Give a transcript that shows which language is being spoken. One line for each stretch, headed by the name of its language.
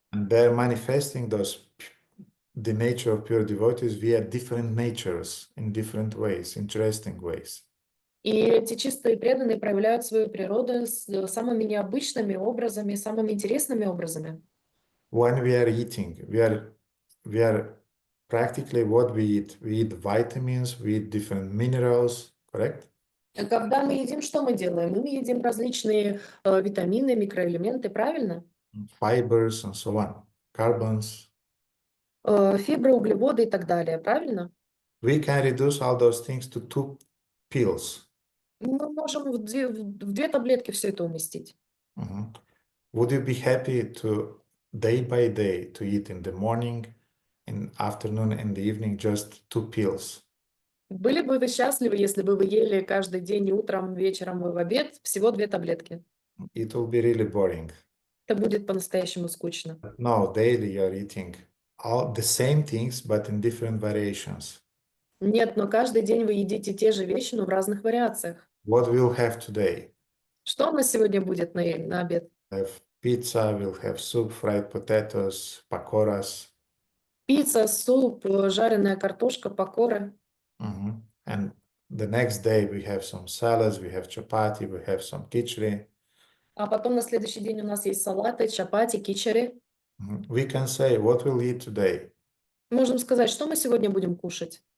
English: And they're manifesting the nature of pure devotees via different natures in different ways, interesting ways.
Russian: И эти чистые преданные проявляют свою природу с самыми необычными образами, самыми интересными образами.
English: When we are eating, we are practically what we eat. We eat vitamins, we eat different minerals, correct?
Russian: Когда мы едим, что мы делаем? Мы едим различные витамины, микроэлементы, правильно?
English: Fibers and so on, carbons.
Russian: Фибры, углеводы и так далее, правильно?
English: We can reduce all those things to 2 pills.
Russian: Мы можем в две таблетки все это уместить.
English: Would you be happy to day by day to eat in the morning, in afternoon, and the evening just 2 pills?
Russian: Были бы вы счастливы, если бы вы ели каждый день утром, вечером и в обед всего 2 таблетки?
English: It will be really boring.
Russian: Это будет по-настоящему скучно.
English: No, daily you are eating all the same things, but in different variations.
Russian: Нет, но каждый день вы едите те же вещи, но в разных вариациях.
English: What we'll have today?
Russian: Что у нас сегодня будет на обед?
English: We'll have pizza, we'll have soup, fried potatoes, pakoras.
Russian: Пицца, суп, жареная картошка, покоры.
English: And the next day we have some salads, we have chapati, we have some khichdi.
Russian: А потом на следующий день у нас есть салаты, чапати, кичери.
English: We can say, what we'll eat today?
Russian: Можем сказать, что мы сегодня будем кушать.